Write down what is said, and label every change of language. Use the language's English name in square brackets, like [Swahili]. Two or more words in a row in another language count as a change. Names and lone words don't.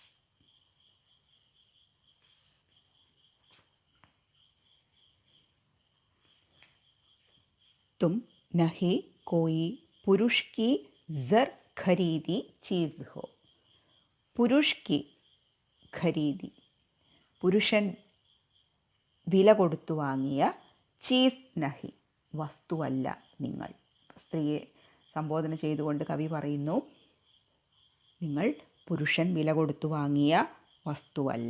[Hindi] तुम नहीं कोई पुरुष की जर खरीदी चीज हो. पुरुष की खरीदी, [Malayalam] പുരുഷൻ വില കൊടുത്തു വാങ്ങിയ [Hindi] चीज़ नहीं, [Malayalam] വസ്തുവല്ല നിങ്ങൾ. സ്ത്രീയെ സംബോധന ചെയ്തുകൊണ്ട് കവി പറയുന്നു, നിങ്ങൾ പുരുഷൻ വില കൊടുത്തു വാങ്ങിയ വസ്തുവല്ല.